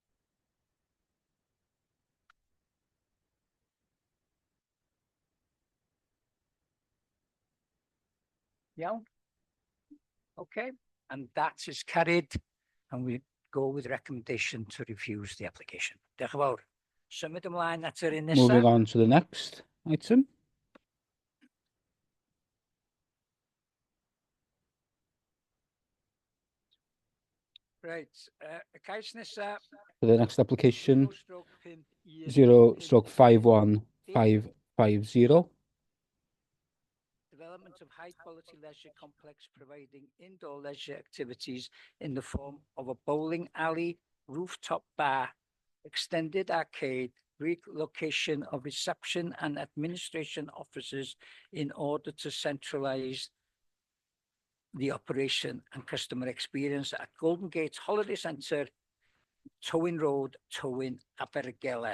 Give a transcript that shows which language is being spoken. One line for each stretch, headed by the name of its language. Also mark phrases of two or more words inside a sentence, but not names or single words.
English: Yeah. Okay, and that is carried, and we go with recommendation to refuse the application.
Welsh: Diolch yn fawr. Symud ymlaen at yr un nesa.
English: Moving on to the next item. Right,
Welsh: y cais nesa.
English: For the next application, 0/51550. Development of high quality leisure complex providing indoor leisure activities in the form of a bowling alley, rooftop bar, extended arcade, relocation of reception and administration offices in order to centralize the operation and customer experience at Golden Gate Holiday Centre, Tywyn Road, Tywyn, Abergele.